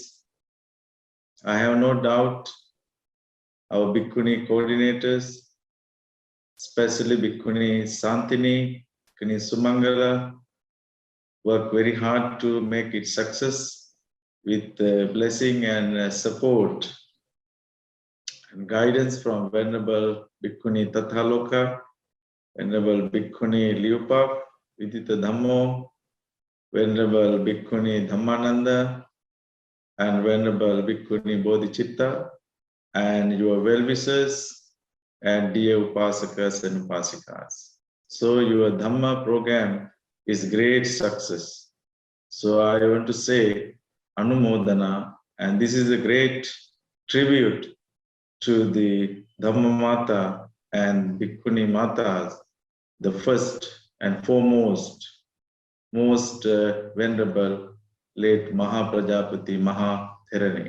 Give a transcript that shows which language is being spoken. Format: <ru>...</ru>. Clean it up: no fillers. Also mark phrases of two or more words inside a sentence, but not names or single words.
<en>I have no doubt our Bhikkhunī coordinators, especially Bhikkhunī Santini, Bhikkhunī Sumangala, work very hard to make it success with blessing and support and guidance from Venerable Bhikkhunī Tathaloka, Venerable Bhikkhunī Liupa, Vidita Dhammo, Venerable Bhikkhunī Dhammananda, and Venerable Bhikkhunī Bodhicitta, and your well-wishers and dear Upasakas and Upasikas. So your Dhamma program is great success. So I want to say Anumodana, and this is a great tribute to the Dhamma Mata and Bhikkhunī Matas, the first and foremost, most venerable late Maha Pajapati Mahathero.</en>